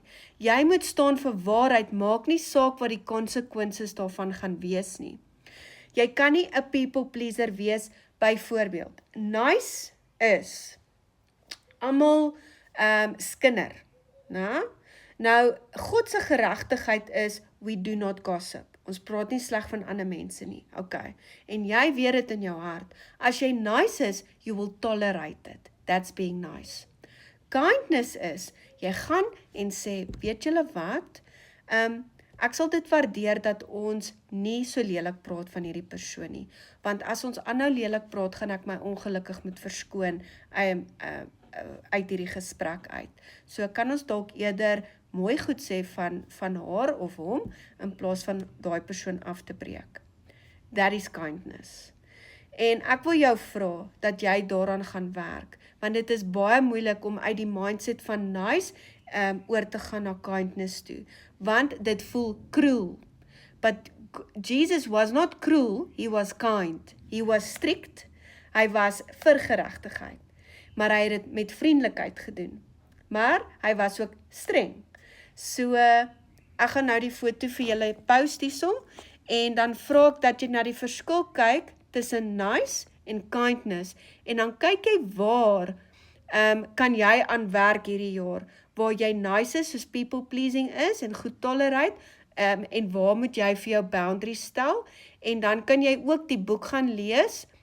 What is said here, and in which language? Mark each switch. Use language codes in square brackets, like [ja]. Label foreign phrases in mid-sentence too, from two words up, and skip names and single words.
[af] Jy moet staan vir waarheid, maak nie saak wat die consequences daarvan gaan wees nie. Jy kan nie 'n [en] people pleaser [af] wees, byvoorbeeld. Nice is almal skinder, né? Nou, God se geregtigheid is, [en] we do not gossip. [af] Ons praat nie sleg van ander mense nie, okay. En jy weet dit in jou hart. As jy [en] nice is, you will tolerate it. That's being nice. [af] Kindness is, jy gaan en sê, weet julle wat? Ek sal dit waardeer dat ons nie so lelik praat van hierdie persoon nie. Want as ons aanhou lelik praat, gaan ek my ongelukkig moet verskoon uit hierdie gesprek uit. So kan ons dalk eerder mooi goed sê van haar of hom, in plaas van daai persoon af te breek. [en] That is kindness. [af] En ek wil jou vra, dat jy daaraan gaan werk, want dit is baie moeilik om uit die mindset van nice, oor te gaan na kindness toe, want dit voel cruel. [en] But Jesus was not cruel, he was kind. He was strict, [af] hy was vir geregtigheid, maar hy het dit met vriendelikheid gedoen. Maar hy was ook streng. So, ek gaan nou die foto vir julle post hierso, en dan vra ek dat jy na die verskil kyk tussen nice en kindness, en dan kyk jy waar kan jy aan werk hierdie jaar, waar jy nice is, soos [en] people pleasing [af] is, en goed tolerate, en waar moet jy vir jou boundaries stel, en dan kan jy ook die boek gaan lees,